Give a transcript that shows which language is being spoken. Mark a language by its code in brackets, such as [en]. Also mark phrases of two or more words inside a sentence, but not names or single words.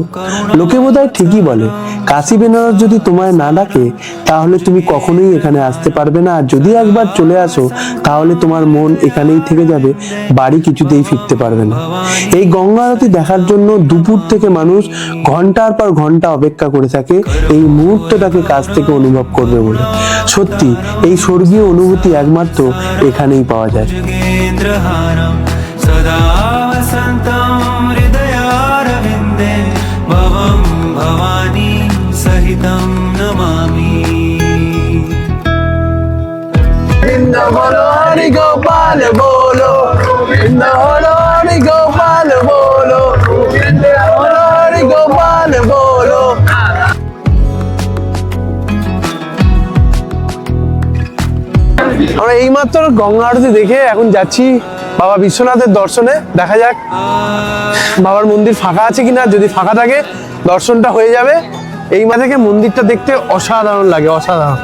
[bn] লোকে বোধহয় ঠিকই বলে, কাশী বেনারস যদি তোমায় না ডাকে তাহলে তুমি কখনোই এখানে আসতে পারবে না, আর যদি একবার চলে আসো তাহলে তোমার মন এখানেই থেকে যাবে, বাড়ি কিছুতেই ফিরতে পারবে না। এই গঙ্গা আরতি দেখার জন্য দুপুর থেকে মানুষ ঘন্টার পর ঘন্টা অপেক্ষা করে থাকে এই মুহূর্তটাকে কাছ থেকে অনুভব করবে বলে। সত্যি এই স্বর্গীয় অনুভূতি একমাত্র এখানেই পাওয়া যায়। [sa] सदा वसन्तं हृदयारविन्दे भवं भवानी सहितं नमामि। [hi] गोविंद बोलो हरि गोपाल बोलो, गोविंद बोलो हरि गोपाल बोलो, गोविंद बोलो हरि गोपाल बोलो। [bn] আমরা এইমাত্র গঙ্গা আরতি দেখে এখন যাচ্ছি বাবা বিশ্বনাথের দর্শনে। দেখা যাক বাবার মন্দির ফাঁকা আছে কিনা, যদি ফাঁকা থাকে দর্শনটা হয়ে যাবে। এই মা থেকে মন্দিরটা দেখতে অসাধারণ লাগে, অসাধারণ।